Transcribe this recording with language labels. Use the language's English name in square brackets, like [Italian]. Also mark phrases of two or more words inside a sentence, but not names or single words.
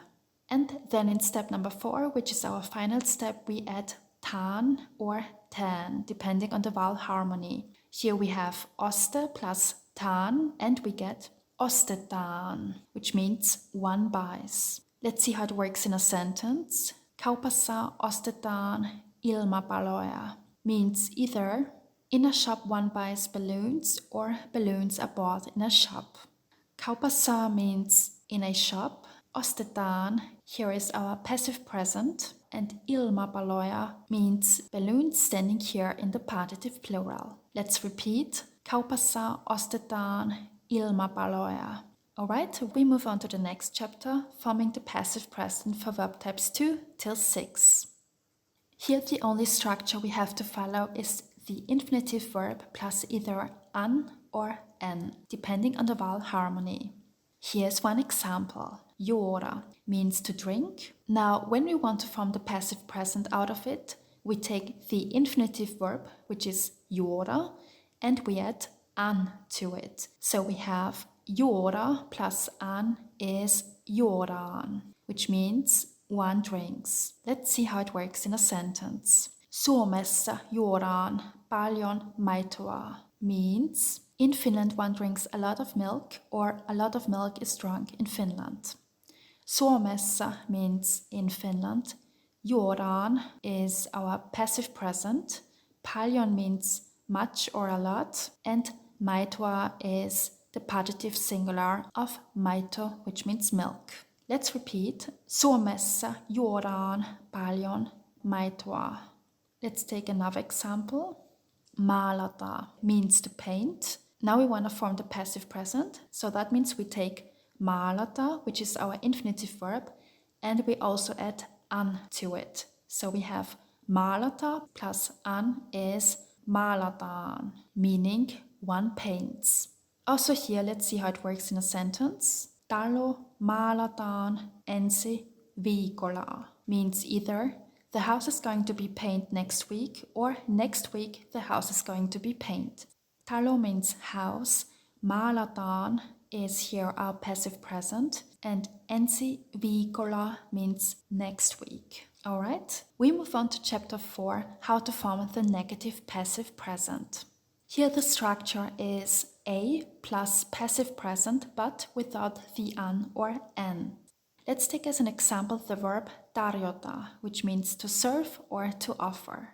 [English] And then in step number 4, which is our final step, we add tan or tan, depending on the vowel harmony. Here we have oste plus tan and we get ostetaan, which means one buys. Let's see how it works in a sentence. [Finnish] Kaupassa ostetaan ilmapaloja [English] means either in a shop one buys balloons or balloons are bought in a shop. Kaupassa means in a shop. Ostetaan, here is our passive present. And ilmapaloja means balloons standing here in the partitive plural. Let's repeat. [Finnish] Kaupassa ostetaan ilmapaloja. [English] Alright, we move on to the next chapter, forming the passive present for verb types 2 till 6. Here the only structure we have to follow is the infinitive verb plus either an or en, depending on the vowel harmony. Here's one example. Juoda means to drink. Now, when we want to form the passive present out of it, we take the infinitive verb, which is juoda, and we add an to it. So we have juoda plus an is juodaan, which means one drinks. Let's see how it works in a sentence. [Finnish] Suomessa juodaan paljon maitoa [English] means in Finland one drinks a lot of milk or a lot of milk is drunk in Finland. Suomessa means in Finland. Juodaan is our passive present. Paljon means much or a lot. And maitoa is the partitive singular of maito, which means milk. Let's repeat. [Finnish] Suomessa juodaan paljon maitoa. [English] Let's take another example. Maalata means to paint. Now we want to form the passive present. So that means we take maalata, which is our infinitive verb, and we also add an to it. So we have maalata plus an is maalataan, meaning one paints. Also here, let's see how it works in a sentence. [Finnish] Talo maalataan ensi viikolla [English] means either the house is going to be painted next week or next week the house is going to be painted. Talo means house. Maalataan is here our passive present, and [Finnish] ensi viikolla [English] means next week. Alright, we move on to chapter 4, how to form the negative passive present. Here the structure is a plus passive present but without the an or en. Let's take as an example the verb tarjota, which means to serve or to offer.